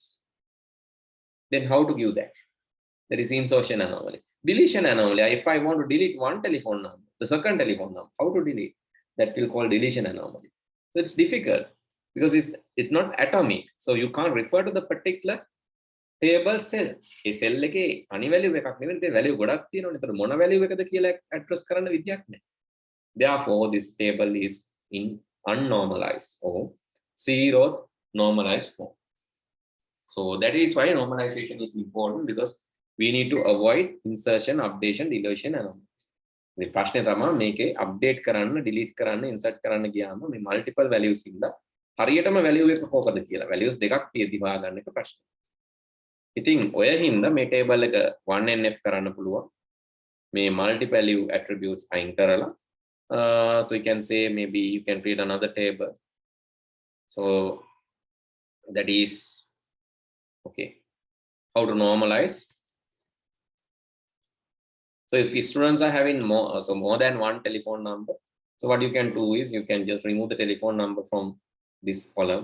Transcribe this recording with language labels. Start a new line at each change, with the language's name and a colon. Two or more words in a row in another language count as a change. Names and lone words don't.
English: Then how to give that? That is insertion anomaly. Deletion anomaly. If I want to delete one telephone number, the second telephone number, how to delete? That will call deletion anomaly. So it's difficult because it's not atomic. So you can't refer to the particular table cell.
Sinhala: ඒ cell එකේ තනි value එකක් නෙවෙයි, ඒ value ගොඩක් තියෙනවනේ. ඒතර මොන value එකද කියලා address කරන්න විදියක් නැහැ.
English: Therefore this table is in unnormalized or zeroth normalized form. So that is why normalization is important, because we need to avoid insertion, updation, deletion anomalies.
Sinhala: මේ ප්‍රශ්නේ තමයි මේකේ update කරන්න, delete කරන්න, insert කරන්න ගියාම මේ
English: multiple values
Sinhala: ඉඳලා හරියටම value එක කොහොමද කියලා values දෙකක් තියෙද්දි හොයාගන්න එක ප්‍රශ්නේ. ඉතින් ඔය හින්දා මේ table එක 1NF කරන්න පුළුවන්. මේ
English: multi-value attributes
Sinhala: අයින් කරලා.
English: So you can say maybe you can create another table. So that is okay. How to normalize? So if students are having more than one telephone number, So what you can do is you can just remove the telephone number from this column.